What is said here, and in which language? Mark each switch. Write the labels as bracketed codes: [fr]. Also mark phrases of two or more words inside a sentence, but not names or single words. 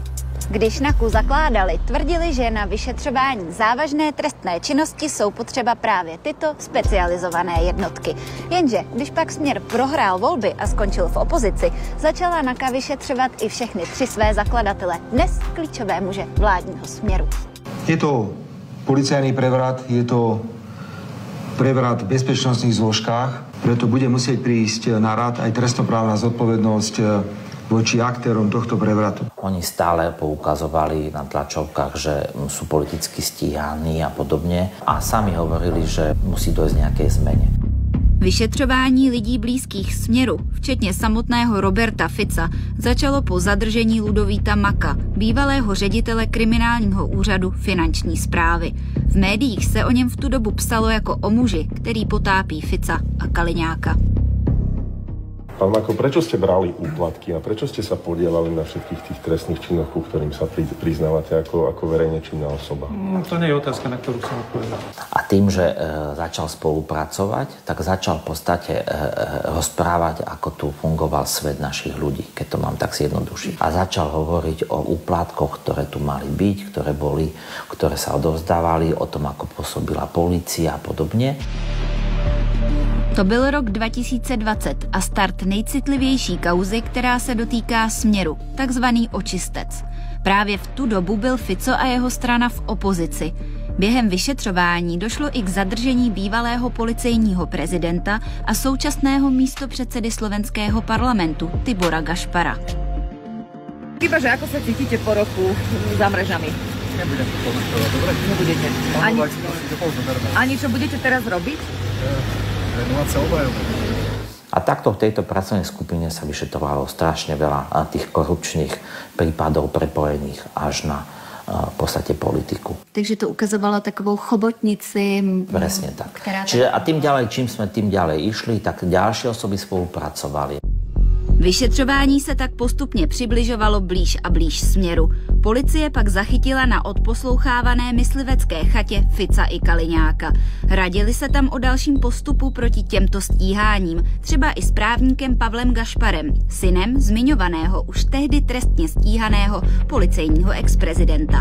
[cs] Když NAKU zakládali, tvrdili, že na vyšetřování závažné trestné činnosti jsou potřeba právě tyto specializované jednotky. Jenže když pak Smer prohrál volby a skončil v opozici, začala NAKA vyšetřovat i všechny 3 své zakladatele, dnes klíčové muže vládního Smeru. [sk] Je to policajný prevrat, je to prevrat v bezpečnostných zložkách, preto bude musieť prísť na rad aj trestnoprávna zodpovednosť voči aktérom tohto prevratu. Oni stále poukazovali na tlačovkách, že sú politicky stíhaní a podobne a sami hovorili, že musí dojsť nejakej zmene. Vyšetřování lidí blízkých Smeru, včetně samotného Roberta Fica, začalo po zadržení Ludovíta Maka, bývalého ředitele kriminálního úřadu finanční správy. V médiích se o něm v tu dobu psalo jako o muži, který potápí Fica a Kaliňáka. Pán Mako, prečo ste brali úplatky a prečo ste sa podielali na všetkých tých trestných činoch, ku ktorým sa priznávate ako verejne činná osoba? To nie je otázka, na ktorú som odpovedal. A tým, že začal spolupracovať, tak začal v podstate rozprávať, ako tu fungoval svet našich ľudí, keď to mám tak zjednodušiť. A začal hovoriť o úplatkoch, ktoré tu mali byť, ktoré sa odovzdávali, o tom, ako pôsobila polícia a podobne. [cs] To byl rok 2020 a start nejcitlivější kauzy, která se dotýká Smeru, takzvaný očistec. Právě v tu dobu byl Fico a jeho strana v opozici. Během vyšetřování došlo i k zadržení bývalého policejního prezidenta a současného místopředsedy slovenského parlamentu Tibora Gašpara. [sk] Chyba, že ako sa cítite po roku za mrežami? Nebudem to komentovať, dobre? Nebudete. Ani čo budete teraz robiť? A takto v tejto pracovnej skupine sa vyšetrovalo strašne veľa tých korupčných prípadov prepojených až na v podstate politiku. Takže to ukazovalo [cs] takovou chobotnici. [sk] Presne tak. Čiže a tým ďalej, čím sme tým ďalej išli, tak ďalšie osoby spolupracovali. [cs] Vyšetřování se tak postupně přibližovalo blíž a blíž Smeru. Policie pak zachytila na odposlouchávané myslivecké chatě Fica i Kaliňáka. Radili se tam o dalším postupu proti těmto stíháním, třeba i s právníkem Pavlem Gašparem, synem zmiňovaného už tehdy trestně stíhaného policejního exprezidenta.